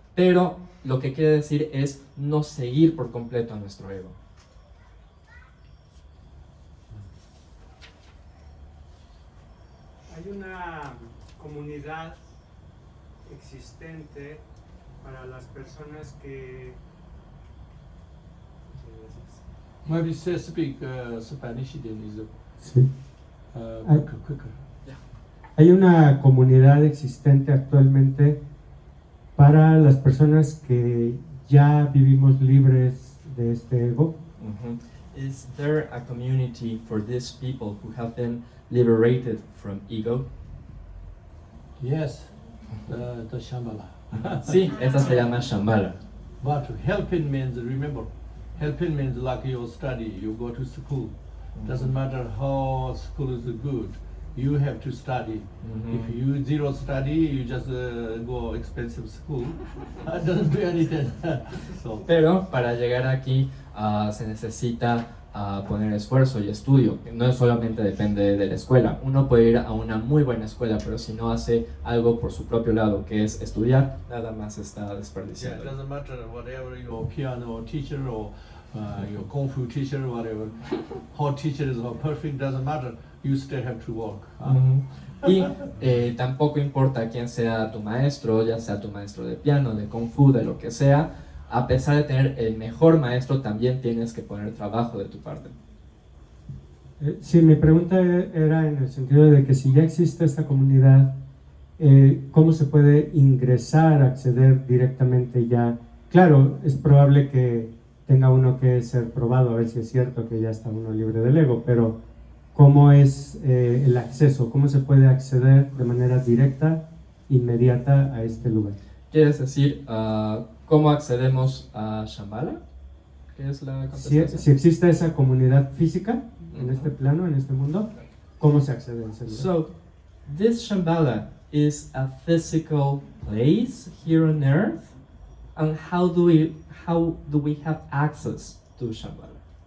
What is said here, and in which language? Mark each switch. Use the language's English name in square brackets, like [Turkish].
[Spanish] Pero lo que quiere decir es no seguir por completo a nuestro ego. Hay una comunidad existente para las personas que... [English] Maybe say speak Spanish then is [Spanish] Sí. [English] quicker. [Spanish] Hay una comunidad existente actualmente para las personas que ya vivimos libres de este ego. [English] Is there a community for these people who have been liberated from ego? Yes, the Shambhala. [Spanish] Sí, esta se llama Shambhala. [English] But helping means, remember, helping means like you study, you go to school. Doesn't matter how school is good, you have to study. If you zero study, you just go expensive school. Doesn't do anything. So. [Spanish] Pero para llegar aquí se necesita poner esfuerzo y estudio. No solamente depende de la escuela. Uno puede ir a una muy buena escuela, pero si no hace algo por su propio lado, que es estudiar, nada más está [English] Yeah, [Spanish] desperdiciando. [English] it doesn't matter whatever your piano teacher or your kung fu teacher, whatever. How teacher is how perfect, doesn't matter. You still have to work. [Spanish] Y tampoco importa quién sea tu maestro, ya sea tu maestro de piano, de kung fu, de lo que sea. A pesar de tener el mejor maestro, también tienes que poner trabajo de tu parte. Sí, mi pregunta era en el sentido de que si ya existe esta comunidad, ¿cómo se puede ingresar, acceder directamente ya? Claro, es probable que tenga uno que ser probado, a ver si es cierto que ya está uno libre del ego, pero ¿cómo es el acceso? ¿Cómo se puede acceder de manera directa, inmediata a este lugar? ¿Quieres decir cómo accedemos a Shambhala? ¿Qué es la contestación? Si existe esa comunidad física en este plano, en este mundo, ¿cómo se accede a ese lugar? [English] So, this Shambhala is a physical place here on earth, and how do we have access to Shambhala?